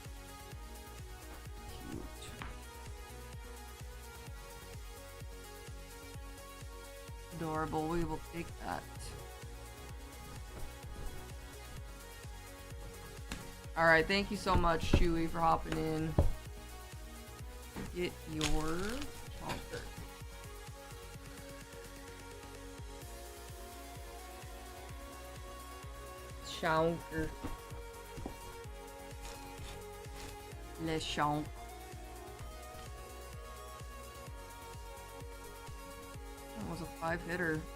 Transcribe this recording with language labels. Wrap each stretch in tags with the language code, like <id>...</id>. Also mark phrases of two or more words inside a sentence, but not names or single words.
<en>Adorable, we will take that. Alright, thank you so much, Chewy, for hopping in. Get your chonker. Chonker. Le chonk. That was a 5-hitter.</en>